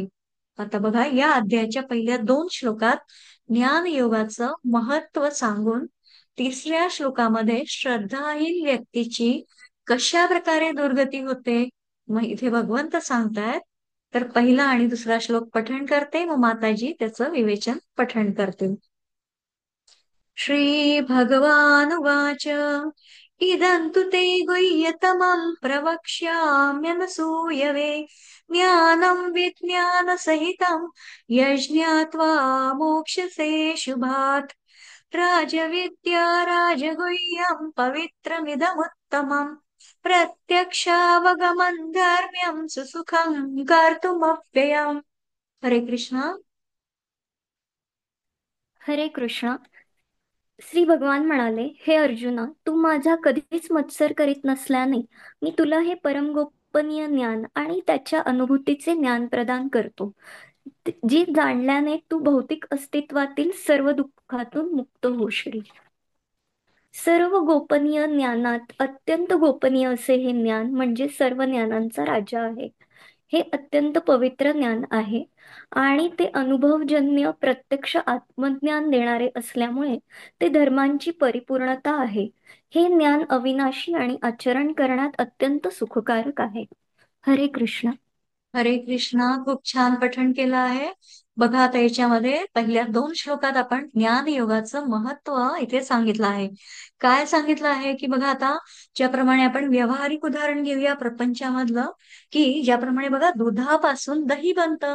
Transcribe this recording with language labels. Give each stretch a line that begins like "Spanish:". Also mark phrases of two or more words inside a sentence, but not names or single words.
Marathi: आता बघा, या अध्यायाच्या पहिल्या 2 श्लोकात ज्ञान योगाचं महत्व सांगून 3ऱ्या श्लोकामध्ये श्रद्धाहीन व्यक्तीची कशा प्रकारे दुर्गती होते, मग इथे भगवंत सांगतायत। तर पहिला आणि दुसरा श्लोक पठण करते, मग माताजी त्याचं विवेचन पठण करतील।
Sanskrit: श्री भगवानुवाच इदं तु ते गुह्यतमं प्रवक्ष्याम्यनसूयवे ज्ञानं विज्ञानसहितं यज्ञात्वा मोक्ष्यसे शुभात्। राजविद्या राजगुह्यं पवित्रमिदमुत्तमम् प्रत्यक्षावगमं धर्म्यं सुसुखं कर्तुमव्ययम्।
Marathi: हरे कृष्णा। हरे कृष्ण। श्री भगवान म्हणाले, हे अर्जुना, तू माझा कधीच मत्सर करीत नसल्याने मी तुला हे परम गोपनीय ज्ञान आणि त्याच्या अनुभूतीचे ज्ञान प्रदान करतो, जी जाणल्याने तू भौतिक अस्तित्वातील सर्व दुःखातून मुक्त होशील। सर्व गोपनीय ज्ञानात अत्यंत गोपनीय असे हे ज्ञान म्हणजे सर्व ज्ञानांचा राजा आहे। हे अत्यंत पवित्र ज्ञान आहे आणि ते अनुभवजन्य प्रत्यक्ष आत्मज्ञान देणारे असल्यामुळे ते धर्मांची परिपूर्णता आहे। हे ज्ञान अविनाशी आणि आचरण करण्यात अत्यंत सुखकारक आहे। हरे कृष्ण। हरे कृष्णा, खूप छान पठण केलं आहे। बघा, आता याच्यामध्ये पहिल्या 2 श्लोकात आपण ज्ञान योगाचं महत्व इथे सांगितलं आहे। काय सांगितलं आहे की बघा, आता ज्याप्रमाणे आपण व्यावहारिक उदाहरण घेऊया प्रपंचामधलं, की ज्याप्रमाणे बघा दुधापासून दही बनतं।